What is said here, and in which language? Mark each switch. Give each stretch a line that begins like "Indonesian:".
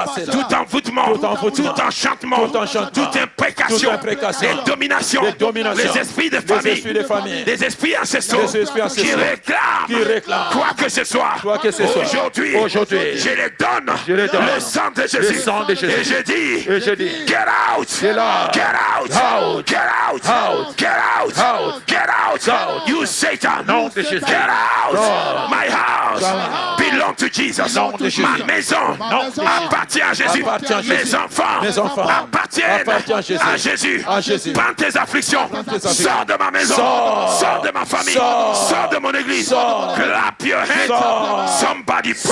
French: Tout envoûtement, tout enchantement, toute imprécation, les dominations, les esprits de famille, les esprits ancestraux qui réclament quoi que ce soit. Aujourd'hui, je les donne le sang de Jésus. Et je dis,
English: get out, get out, get out, get out, get out, you Satan, get out. My house belong to Jesus.
French: Ma maison appartient à Jésus. Mes enfants appartiennent à Jésus. Prends tes afflictions, sors de ma maison, sors de ma famille, sors de mon église.
English: Clap your hands. Somebody pray.